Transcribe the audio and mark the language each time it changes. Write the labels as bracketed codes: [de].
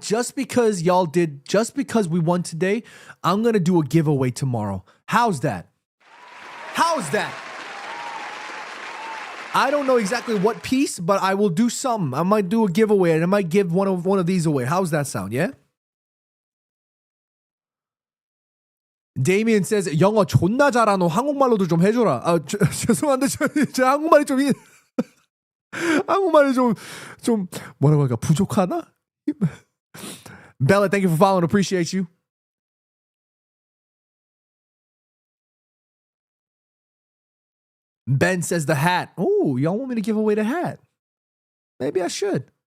[en] Just because we won today, I'm going to do a giveaway tomorrow. How's that? I don't know exactly what piece, but I will do something. I might do a giveaway and I might give one of these away. How's that sound? Yeah? Damien says, [ko] 영어 존나 잘하노. 한국말로도 좀 해줘라. 죄송한데, 제 한국말이 한국말이 좀 뭐라고 할까? 부족하나? [en] Bella, thank you for following. Appreciate you. Ben says the hat. Oh, y'all want me to give away the hat? Maybe I should.